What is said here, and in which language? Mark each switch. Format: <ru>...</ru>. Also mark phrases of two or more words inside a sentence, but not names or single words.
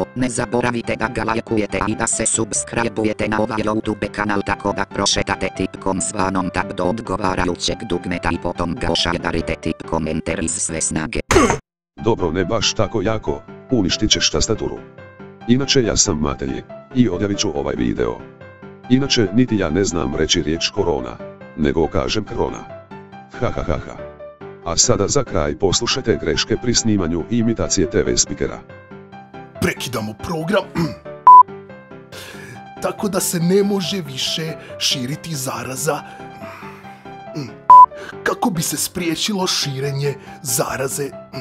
<hr>Ne zaboravite da ga lajkujete i da se subscribe-ujete na ovaj YouTube kanal tako da prošetate tipkom zvanom tab do odgovarajućeg dugmeta i potom ga ošadarite tipkom enter iz sve snage. Dobro, ne baš tako jako, uništit ćeš tastaturu. Inače ja sam Matelji, i odjavit ću ovaj video. Inače niti ja ne znam reći riječ korona, nego kažem krona. Ha ha ha ha. A sada za kraj poslušajte greške pri snimanju i imitacije TV spikera. Prekidamo program. Tako da se ne može više širiti zaraza. Kako bi se spriječilo širenje zaraze.</hr>